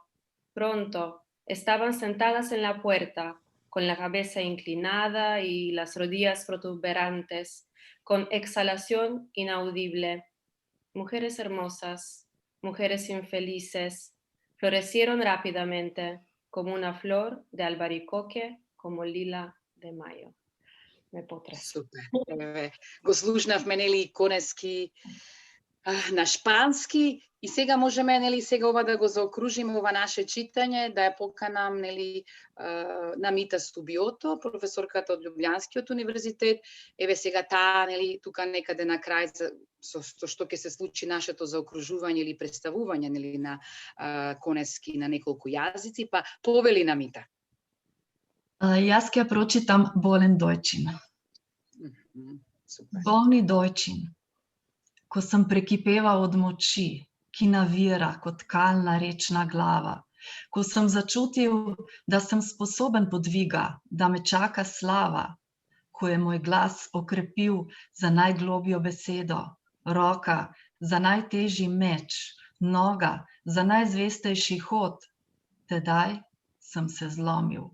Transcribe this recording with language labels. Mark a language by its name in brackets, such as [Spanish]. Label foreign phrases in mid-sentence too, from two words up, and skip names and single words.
[Spanish] Pronto estaban sentadas en la puerta, con la cabeza inclinada y las rodillas protuberantes, con exhalación inaudible. Mujeres hermosas, mujeres infelices, florecieron rápidamente, como una flor de albaricoque, como lila de mayo. Me potres. [Macedonian] Супер. Го слушнавме нели конески на шпански и сега можеме нели сега ова да го заокружиме ова наше читање, да ја поканам нели на Мита Стубиото, професорката од Љубљанскиот универзитет. Еве сега таа нели тука некаде на крај со што ќе се случи нашето заокружување или представување нели на конески на неколку јазици, па повели на Мита. Jaz ќе прочитам Болен Дойчин. [Slovenian] Bolni dojčin, ko sem prekipeval od moči, ki navira kot kalna rečna glava, ko sem začutil, da sem sposoben podviga, da me čaka slava, ko je moj glas okrepil za najglobjo besedo, roka za najtežji meč, noga za najzvestejši hod, tedaj sem se zlomil.